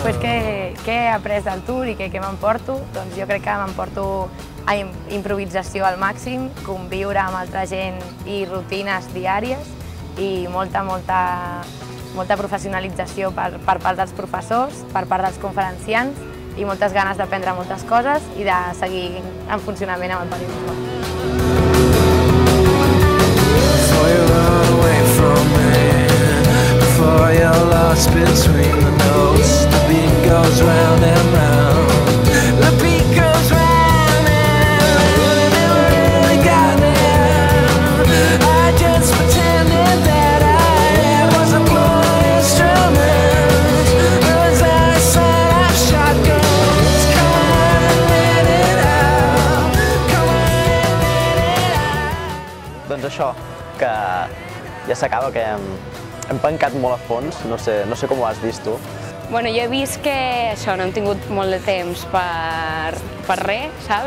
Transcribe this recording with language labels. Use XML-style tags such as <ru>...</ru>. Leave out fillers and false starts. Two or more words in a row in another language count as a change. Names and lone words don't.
<ca>Pues què he après del tour i què m'emporto? Doncs jo crec que m'emporto a improvisació al màxim, conviure amb altra gent i rutines diàries i molta professionalització per part dels professors, per part dels conferenciants i moltes ganes d'aprendre moltes coses i de seguir en funcionament amb el periodisme.</ca> <en>Before you run away from me, before you're lost between the notes, the beat goes round and round, the beat goes round and round, never really got there. I just pretended that I wasn't playing instruments, as I said I shotgun.</en> <ca>Doncs això, que ja s'acaba, que hem pencat molt a fons, no sé com ho has vist tu. Bueno, jo he vist que això, no hem tingut molt de temps per res, saps?</ca>